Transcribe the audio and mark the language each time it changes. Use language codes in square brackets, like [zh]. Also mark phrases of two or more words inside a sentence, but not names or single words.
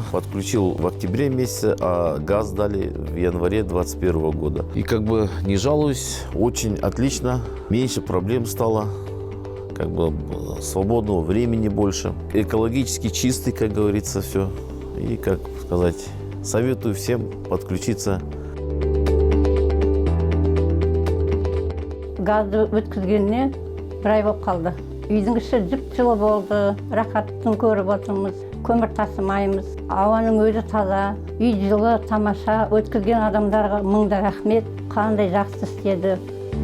[ru] Подключил в октябре месяце, а газ дали в январе 2021 года. И как бы не жалуюсь, очень отлично, меньше проблем стало, как бы свободного времени больше. Экологически чистый, как говорится, все. И, как сказать, советую всем подключиться. [kk] Газды өткізгеніне бір ай болып қалды. Үйдің іші жып-жылы болды, рахатын көріп отырмыз, көмір тасымаймыз, ауаның өзі таза, үй жылы, тамаша, өткізген адамдарға мыңда рахмет, қандай жақсы істеді.